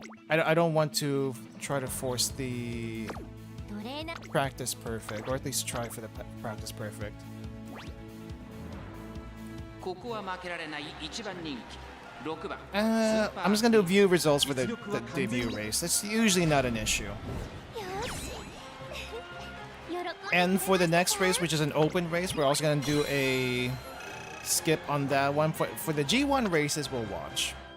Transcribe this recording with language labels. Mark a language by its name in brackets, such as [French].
[English] I don't want to try to force the [Japanese] トレーナー [English] practice perfect, or at least try for the practice perfect. [Japanese] ここは負けられない一番人気6番 [English] I'm just gonna do view results for the debut race. It's usually not an issue. [Japanese] よし喜んで [English] And for the next race, which is an open race, we're also gonna do a skip on that one. For the G1 races, we'll watch.